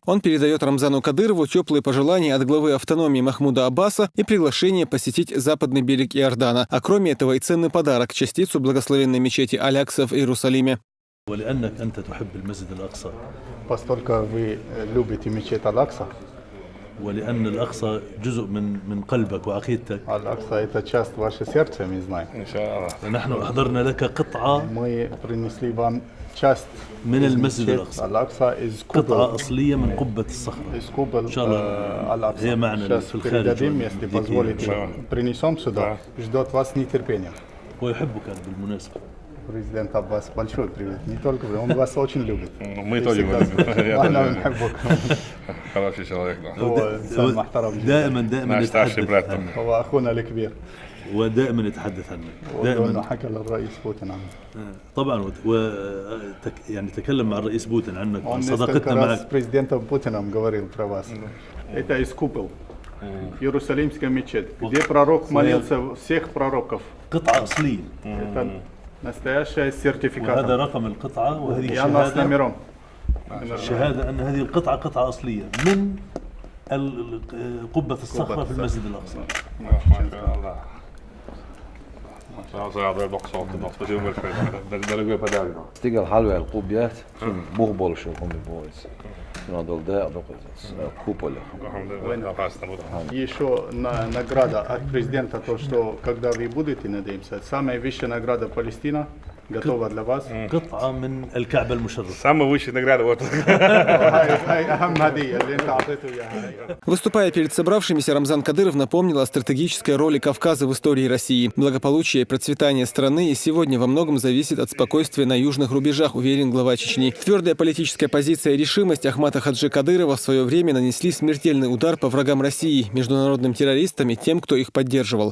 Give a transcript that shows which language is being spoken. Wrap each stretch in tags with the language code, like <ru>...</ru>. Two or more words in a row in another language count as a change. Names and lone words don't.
<ru>Он передает Рамзану Кадырову теплые пожелания от главы автономии Махмуда Аббаса и приглашение посетить западный берег Иордана, а кроме этого и ценный подарок – частицу благословенной мечети Аль-Акса в Иерусалиме. Поскольку вы любите мечеть Аль-Акса,</ru> <ar>ولأن الأقصى جزء من قلبك وعقيدتك.</ar> <ru>Аль-Акса – это часть вашего сердца, мы знаем.</ru> <ar>نحن أحضرنا لك قطعة</ar> <ru>Мы принесли вам часть</ru> <ar>من المسجد</ar> <ru>мечети</ru> <ar>الأقصى.</ar> <ru>Аль-Акса из</ru> <ar>قطعة أصلية من قبة الصخرة.</ar> <ru>из куба</ru> <ar>إن شاء الله Аль-Акса. هي معنا</ar> <ru>Сейчас</ru> <ar>في الخارج.</ar> <ru>передадим, если позволите, принесем сюда. Ждет вас с нетерпением.</ru> <ar>ويحبك بالمناسبة.</ar> <ru>Президент Аббас, большой привет. Не только вы, он вас очень любит. Мы тоже его любим. Хороший человек, да.</ru> <ar>دائما</ar> <ru>Наш старший</ru> <ar>يتحدث</ar> <ru>брат.</ru> <ar>عنك هو أخونا الكبير. ودائما يتحدث عنك وإنه دائما. حكى للرئيس بوتين عنه. طبعا يعني تكلم مع الرئيس بوتين عنك</ar> <ru>Он</ru> <ar>عن</ar> <ru>несколько</ru> <ar>صداقتنا</ar> <ru>раз с</ru> <ar>معك.</ar> <ru>президентом Путиным говорил про вас. Это из купол. Иерусалимская мечеть, где пророк молился всех пророков.</ru> <ar>قطعة أصلية.</ar> <ru>Это настоящая</ru> <ar>وهذا</ar> <ru>сертификат.</ru> <ar>رقم القطعة وهذه</ar> <ru>И она с</ru> <ar>شهادة</ar> <ru>номером.</ru> <ar>شهادة أن هذه القطعة قطعة أصلية من قبة الصخرة في المسجد الأقصى. Stigal halve القبيات بوغبول شو هم بويس. نادل ده كوبولة.</ar> <ru>Еще награда от президента, то, что когда вы будете, надеемся, самая высшая награда Палестина готова для вас.</ru> <ar>قطعة من الكعبة المشرفة.</ar> <ru>Самая высшая награда вот.</ru> <ar>هاي أهم هدية اللي أنت أعطيته إياها.</ar> <ru>Выступая перед собравшимися, Рамзан Кадыров напомнил о стратегической роли Кавказа в истории России. Благополучие и процветание страны и сегодня во многом зависит от спокойствия на южных рубежах, уверен глава Чечни. Твердая политическая позиция и решимость Ахмата Хаджи Кадырова в свое время нанесли смертельный удар по врагам России, международным террористам и тем, кто их поддерживал.</ru>